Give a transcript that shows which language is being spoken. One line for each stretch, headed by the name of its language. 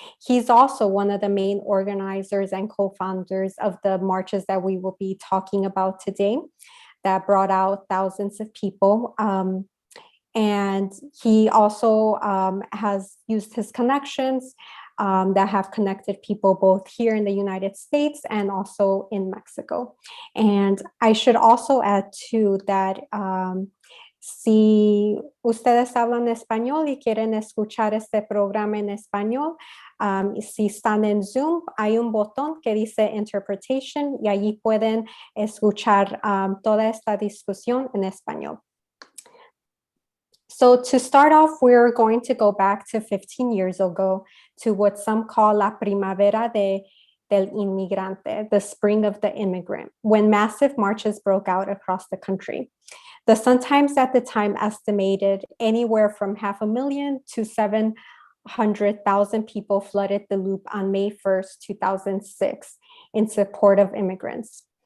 English: He's also one of the main organizers and co-founders of the marches that we will be talking about today that brought out thousands of people. And he also has used his connections that have connected people both here in the United States and also in Mexico. And I should also add too that
Spanish: si ustedes hablan español y quieren escuchar este programa en español, si están en Zoom, hay un botón que dice Interpretation y allí pueden escuchar toda esta discusión en español.
English: So to start off, we're going to go back to 15 years ago to what some call La Primavera del Inmigrante, the spring of the immigrant, when massive marches broke out across the country. The Sun-Times at the time estimated anywhere from 500,000 to 700,000 people flooded the loop on May 1st, 2006 in support of immigrants.